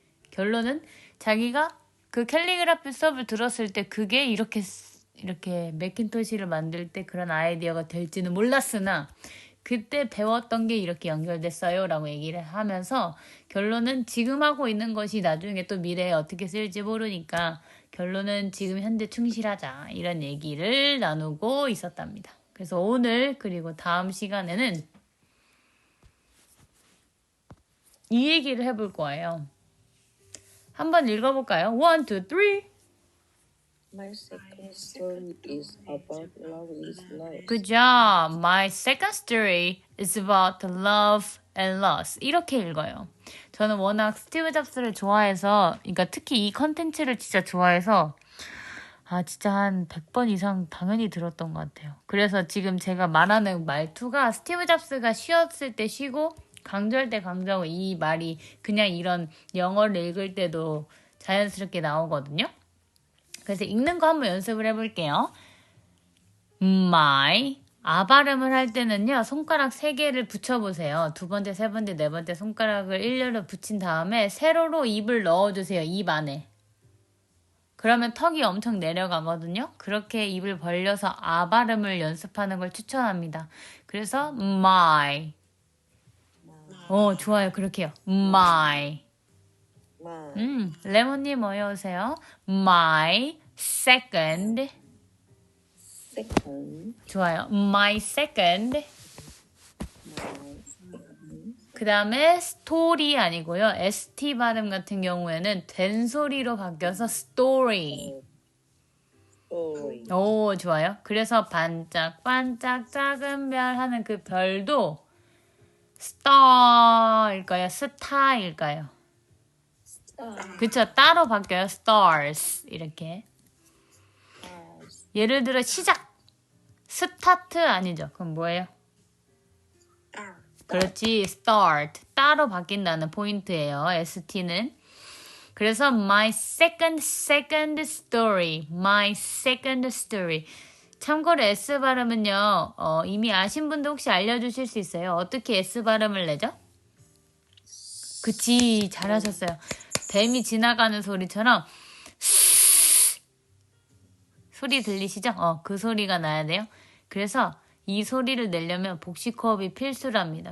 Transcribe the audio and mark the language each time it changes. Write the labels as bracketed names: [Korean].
[Korean] 결론은 자기가 그 캘리그라피 수업을 들었을 때 그게 이렇게 매킨토시를 만들 때 그런 아이디어가 될지는 몰랐으나 그때 배웠던 게 이렇게 연결됐어요 라고 얘기를 하면서 결론은 지금 하고 있는 것이 나중에 또 미래에 어떻게 쓸지 모르니까 결론은 지금 현재 충실하자 이런 얘기를 나누고 있었답니다. 그래서 오늘 그리고 다음 시간에는 이 얘기를 해볼 거예요. 한번 읽어볼까요? 1, 2, 3. [English] My second story is about love is love. Good job. My second story is about love and loss. [Korean] 이렇게 읽어요. 저는 워낙 스티브 잡스를 좋아해서, 그러니까 특히 이 컨텐츠를 진짜 좋아해서 진짜 한 100번 이상 당연히 들었던 것 같아요. 그래서 지금 제가 말하는 말투가 스티브 잡스가 쉬었을 때 쉬고 강조할 때 강조하고 이 말이 그냥 이런 영어를 읽을 때도 자연스럽게 나오거든요. 그래서 읽는 거 한번 연습을 해볼게요. My 발음을 할 때는요. 손가락 3개를 붙여보세요. 두 번째, 세 번째, 네 번째 손가락을 일렬로 붙인 다음에 세로로 입을 넣어주세요. 입 안에. 그러면 턱이 엄청 내려가거든요. 그렇게 입을 벌려서 발음을 연습하는 걸 추천합니다. 그래서 my. 좋아요. 그렇게 해요. my. 레몬님 어여오세요. [English] My second. Second. [Korean] 좋아요. [English] My second. My [Korean] 그 다음에 스토리 아니고요. ST 발음 같은 경우에는 된 소리로 바뀌어서 story. [English] Story. [Korean] 오, 좋아요. 그래서 반짝반짝 작은 별 하는 그 별도 star일까요? 스타일까요? [English] Stars. [Korean] 그쵸. 따로 바뀌어요. stars. 이렇게. 예를 들어 시작. 스타트 아니죠. 그럼 뭐예요? [English] star, [Korean] 그렇지. start. 따로 바뀐다는 포인트예요. ST는. [English] 그래서 my second story. my second story. [Korean] 참고로 S 발음은요. 이미 아신 분들 혹시 알려주실 수 있어요? 어떻게 S 발음을 내죠? 그치. 잘하셨어요. 뱀이 지나가는 소리처럼 소리 들리시죠? 그 소리가 나야 돼요. 그래서 이 소리를 내려면 복식호흡이 필수랍니다.